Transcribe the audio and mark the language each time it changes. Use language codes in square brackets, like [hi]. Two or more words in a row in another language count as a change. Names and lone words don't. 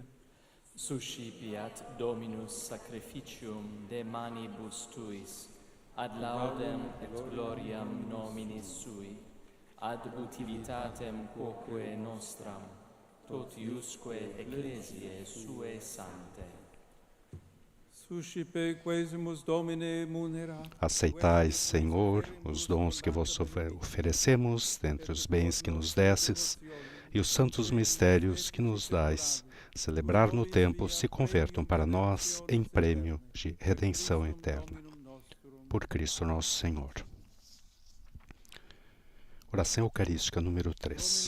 [la] Suscipiat Dominus sacrificium de manibus tuis, ad laudem et gloriam nominis sui, ad utilitatem quoque nostram, totiusque ecclesiae suae sanctae. Suscipe quesimus Domine munera. [pt] Aceitai, Senhor, os dons que vos oferecemos, dentre os bens que nos desses, e os santos mistérios que nos dais, celebrar no tempo, se convertam para nós em prêmio de redenção eterna. Por Cristo nosso Senhor. Oração Eucarística número 3.